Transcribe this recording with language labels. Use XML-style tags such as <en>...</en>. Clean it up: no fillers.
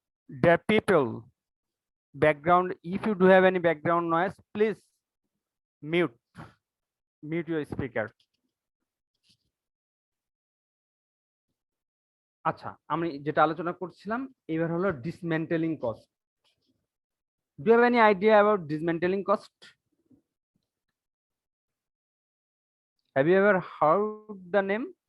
<en>Dear people, background, if you do have any background noise, please mute your speaker.</en> <bn>আচ্ছা, আমি যেটা আলোচনা করছিলাম এবার হলো ডিসমেন্টেলিং cost.</bn> <en>Do you have any idea about dismantling cost? Have you ever heard the name?</en>